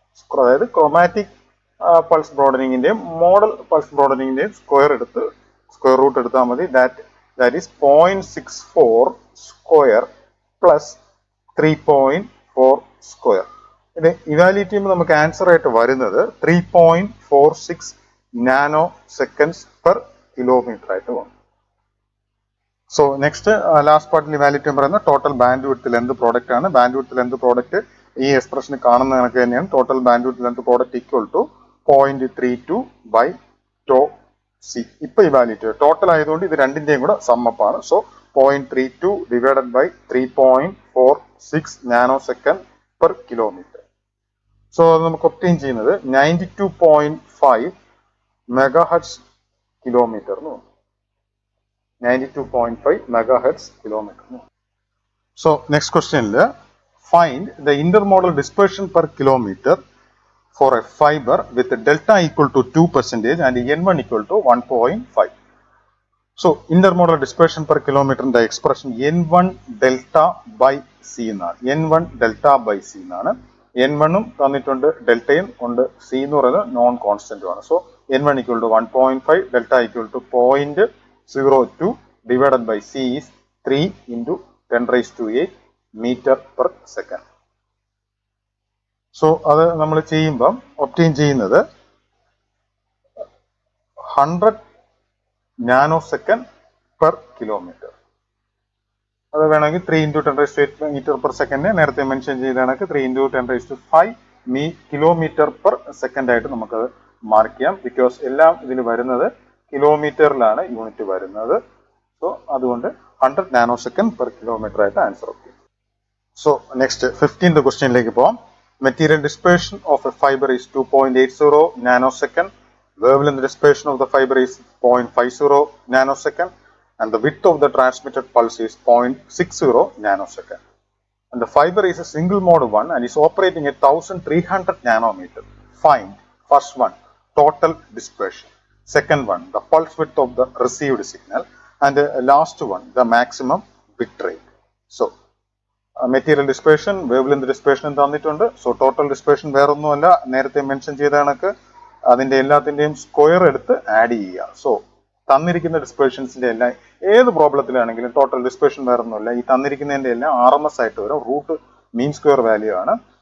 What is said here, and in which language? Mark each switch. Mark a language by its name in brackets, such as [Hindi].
[Malayalam] അതായത് chromatic pulse ബ്രോഡനിങ്ങിന്റെയും model pulse ബ്രോഡനിങ്ങിന്റെയും square root എടുത്താൽ മതി. [English] that is 0.64 square plus 3.4 square. [Malayalam] ഇത് ഇവാലുവേറ്റ് ചെയ്യുമ്പോൾ നമുക്ക് ആൻസർ ആയിട്ട് വരുന്നത് 3.46 നാനോ സെക്കൻഡ്സ് പെർ കിലോമീറ്റർ ആയിട്ട് വന്നു. സോ നെക്സ്റ്റ് ലാസ്റ്റ് പാർട്ടിൽ ഇവാലുവേറ്റ് ചെയ്യാൻ പറയുന്നത് total band width length product ആണ്. ബാൻഡ് വിഡ്ത്ത് ലെങ്ത് പ്രോഡക്റ്റ് ഈ എക്സ്പ്രഷന് കാണുന്ന കണക്ക് തന്നെയാണ്. Total band width length product equal to 0.32 by to C. ഇപ്പൊ ഇവാലുവേറ്റ് ടോട്ടൽ ആയതുകൊണ്ട് ഇത് രണ്ടിന്റെയും കൂടെ സമ്മപ്പാണ്. So 0.32 divided by 3.46 nano second per kilometre. So അത് നമുക്ക് ഒപ്റ്റെയിൻ ചെയ്യുന്നത് 92.5 മെഗാ ഹെർട്സ് കിലോമീറ്റർ എന്ന് പറഞ്ഞു. 92.5 mega hertz kilometre. [English] So next ക്വസ്റ്റ്യനിൽ find the intermodal dispersion per kilometre for a fiber with delta equal to 2% and n1 equal to 1.5. So, intermodal dispersion per kilometer in the expression n1 delta by c [Malayalam] എന്നാണ്. [English] n1 delta by c [Malayalam] എന്നാണ്. n1 ഉം തന്നിട്ടുണ്ട്, ഡെൽറ്റയും ഉണ്ട്, c എന്ന് പറയുന്നത് non കോൺസ്റ്റന്റും ആണ്. [English] So n1 equal to 1.5, delta equal to 0.02 divided by c is 3 into 10 raised to 8 meter per second. [Malayalam] So അത് നമ്മൾ ചെയ്യുമ്പം ഒപ്റ്റെയിൻ ചെയ്യുന്നത് 100 നാനോ സെക്കൻഡ് പെർ കിലോമീറ്റർ. അത് വേണമെങ്കിൽ [English] 3 into 10 raised to 8 [Malayalam] metre per second നേരത്തെ മെൻഷൻ ചെയ്ത കണക്ക് [English] 3 into 10 raised to 5 [Malayalam] kilometre per second ആയിട്ട് നമുക്കത് മാർക്ക് ചെയ്യാം. ബിക്കോസ് എല്ലാം ഇതിൽ വരുന്നത് കിലോമീറ്ററിലാണ് യൂണിറ്റ് വരുന്നത്. സോ അതുകൊണ്ട് 100 നാനോ സെക്കൻഡ് പെർ കിലോമീറ്റർ ആയിട്ട് answer okay. So next 15th ക്വസ്റ്റ്യനിലേക്ക് പോകാം. [English] Material dispersion of a fiber is 2.80 nanosecond. Wavelength dispersion of the fiber is 0.50 nanosecond. And the width of the transmitted pulse is 0.60 nanosecond. And the fiber is a single mode one and is operating at 1300 nanometer. Find first one, total dispersion. Second one, the pulse width of the received signal. And the last one, the maximum bit rate. [Malayalam] So, material dispersion, wave length dispersion തന്നിട്ടുണ്ട്. So total dispersion വേറൊന്നുമല്ല, നേരത്തെ mention ചെയ്ത കണക്ക് അതിന്റെ എല്ലാത്തിന്റെയും square എടുത്ത് add ചെയ്യുക. So തന്നിരിക്കുന്ന ഡിസ്പേർഷൻസിന്റെ എല്ലാം ഏത് പ്രോബ്ലത്തിലാണെങ്കിലും ടോട്ടൽ ഡിസ്പേർഷൻ വേറൊന്നുമല്ല, ഈ തന്നിരിക്കുന്നതിന്റെ എല്ലാം RMS ആയിട്ട് വരും, റൂട്ട് മീൻ സ്ക്വയർ വാല്യൂ ആണ്.